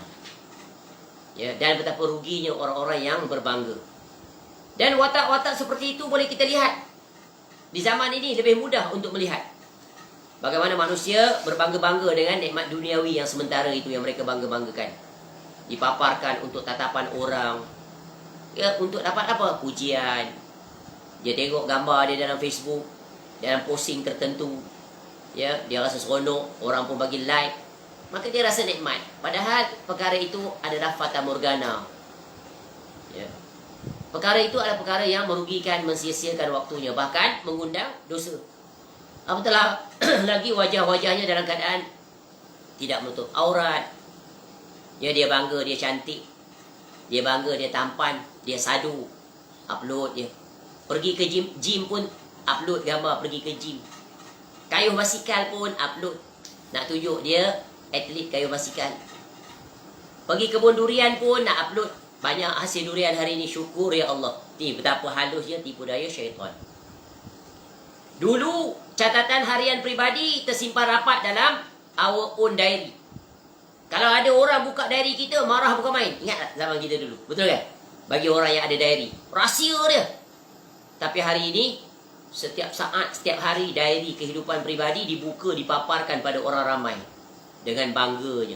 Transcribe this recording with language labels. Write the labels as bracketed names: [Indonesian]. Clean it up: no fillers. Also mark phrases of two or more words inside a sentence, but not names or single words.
[Malay] Ya, dan betapa ruginya orang-orang yang berbangga. Dan watak-watak seperti itu boleh kita lihat. Di zaman ini lebih mudah untuk melihat bagaimana manusia berbangga-bangga dengan nikmat duniawi yang sementara itu yang mereka bangga-banggakan. Dipaparkan untuk tatapan orang. Ya, untuk dapat apa? Pujian. Dia tengok gambar dia dalam Facebook, dalam posting tertentu. Ya, dia rasa seronok, orang pun bagi like. Maka dia rasa nikmat. Padahal perkara itu adalah fata morgana. Ya. Perkara itu adalah perkara yang merugikan, mensia-siakan waktunya. Bahkan mengundang dosa. Apatah lagi wajah-wajahnya dalam keadaan tidak menutup aurat. Ya, dia bangga, dia cantik. Dia bangga, dia tampan. Dia sadu. Upload dia. Pergi ke gym pun upload gambar pergi ke gym. Kayuh basikal pun upload. Nak tunjuk dia atlet kayuh basikal. Pergi kebun durian pun nak upload. Banyak hasil durian hari ini, syukur ya Allah. Betapa halusnya tipu daya syaitan. Dulu catatan harian peribadi tersimpan rapat dalam [English] our own diary. [Malay] Kalau ada orang buka diary kita, marah bukan main. Ingat tak zaman kita dulu? Betul kan? Bagi orang yang ada diary, rahsia dia. Tapi hari ini setiap saat, setiap hari diary kehidupan peribadi dibuka, dipaparkan pada orang ramai dengan bangganya.